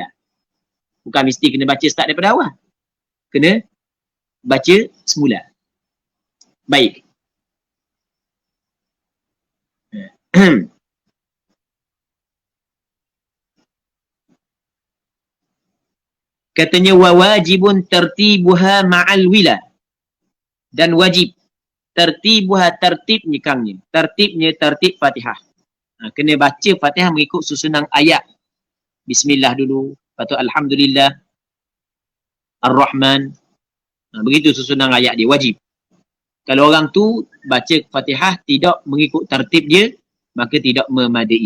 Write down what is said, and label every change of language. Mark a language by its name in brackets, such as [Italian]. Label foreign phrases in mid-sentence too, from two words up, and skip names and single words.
[Malay] Bukan mesti kena baca start daripada awal. Kena baca semula. Baik. [Arabic] Katanya وواجب ترتيبها مع الولاء. [Malay] Dan wajib tertibuha tertibnya kangnya. Tertibnya tertib Fatihah. Kena baca Fatihah mengikut susunan ayat. Bismillah dulu, lepas tu Alhamdulillah, Ar-Rahman. Begitu susunan ayat dia, wajib. Kalau orang tu baca Fatihah tidak mengikut tertib dia, maka tidak memadai.